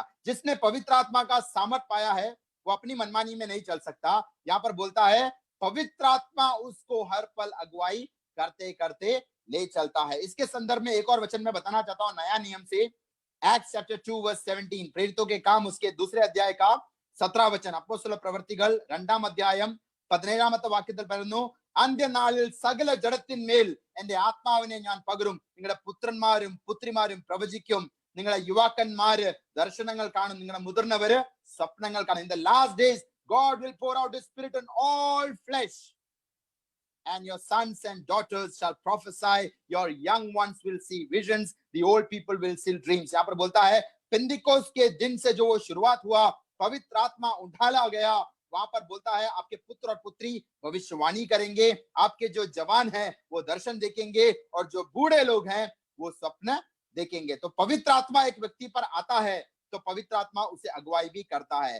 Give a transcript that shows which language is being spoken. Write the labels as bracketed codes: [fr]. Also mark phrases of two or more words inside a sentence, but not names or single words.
[hi] जिसने पवित्र आत्मा का सामर्थ पाया है वो अपनी मनमानी में नहीं चल सकता। यहाँ पर बोलता है पवित्र आत्मा उसको हर पल अगुवाई करते करते ले चलता है। इसके संदर्भ में एक और वचन मैं बताना चाहता हूं नया नियम से, [en] Acts chapter 2 verse 17, [hi] प्रेरितों के काम उसके दूसरे अध्याय का 17 वचन, [ml] അപ്പോസ്തല പ്രവൃത്തികൾ 2-ാം അധ്യായം 17-ാമത്തെ വാക്യത്തിൽ പറയുന്നു, അന്ത്യനാളിൽ സകല ജഡത്തിന്മേൽ എന്റെ ആത്മാവിനെ ഞാൻ പകരും, നിങ്ങളുടെ പുത്രന്മാരും പുത്രിമാരും പ്രവചിക്കും, നിങ്ങളുടെ യുവാക്കന്മാര് ദർശനങ്ങൾ കാണും, നിങ്ങളുടെ മുതിർന്നവര് സ്വപ്നങ്ങൾ കാണും. [en] In the last days God will pour out his spirit on all flesh, and your sons and daughters shall prophesy, your young ones will see visions, the old people will see dreams. [hi] यहाँ पर बोलता है पेंतिकोस्त के दिन से जो वो शुरुआत हुआ, पवित्र आत्मा उठाला गया, वहां पर बोलता है आपके पुत्र और पुत्री भविष्यवाणी करेंगे, आपके जो जवान हैं वो दर्शन देखेंगे, और जो बूढ़े लोग हैं वो स्वप्न देखेंगे. तो पवित्र आत्मा एक व्यक्ति पर आता है तो पवित्र आत्मा उसे अगुवाई भी करता है.